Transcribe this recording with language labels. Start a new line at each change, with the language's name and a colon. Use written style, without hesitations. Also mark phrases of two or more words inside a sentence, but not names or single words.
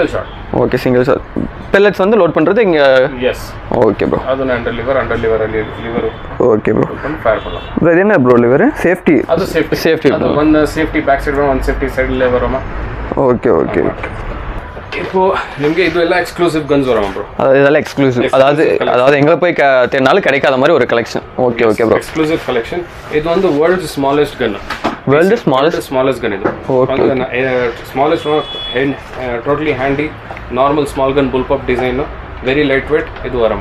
English: okay single shot.
Tamil: பெல்லட்ஸ் வந்து லோட் பண்ணுறது இங்கே? எஸ்.
English: okay bro. அது under lever. okay bro.
Tamil: ஃபயர் பண்ணலாம். ப்ரோ இது என்ன ப்ரோ லிவர்? சேஃப்டி. அது சேஃப்டி. அது
English: one safety back side
Tamil: வரும்,
English: one safety
Tamil: சைடில் வருமா?
English: okay okay.
Tamil: இப்போ
Kannada: ನಿಮಗೆ ಇದು ಎಲ್ಲ
English: exclusive guns
Tamil: வரும் ப்ரோ. இதெல்லாம் எக்ஸ்க்ளூசிவ், அதாவது எங்க போய் தேடினாலும் கிடைக்காத மாதிரி ஒரு கலெக்ஷன்.
English: okay okay bro. exclusive collection.
Tamil: இது வந்து
English: world's smallest gun. smallest gun இது. ஓகே. smallest totally handy normal small gun bullpup design, very light weight
Tamil: இது வரமா.